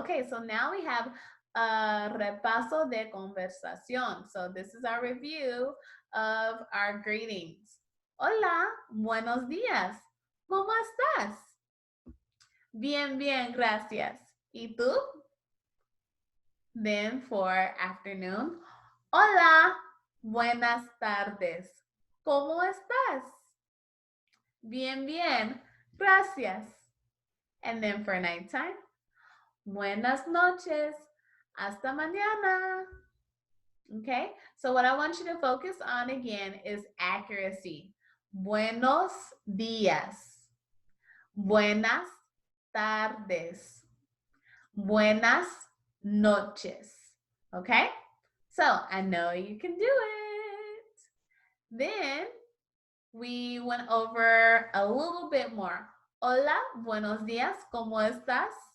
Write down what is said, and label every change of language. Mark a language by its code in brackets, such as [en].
[en] Okay, so now we have a [es] repaso de conversación. [en] So this is our review of our greetings. [es] Hola, buenos días. ¿Cómo estás? Bien, bien, gracias. ¿Y tú? [en] Then for afternoon. [es] Hola, buenas tardes. ¿Cómo estás? Bien, bien, gracias. [en] And then for nighttime. [es] Buenas noches. Hasta mañana. [en] Okay, so what I want you to focus on again is accuracy. [es] Buenos días. Buenas tardes. Buenas noches. [en] Okay, so I know you can do it. Then we went over a little bit more. [es] Hola, buenos días, ¿cómo estás?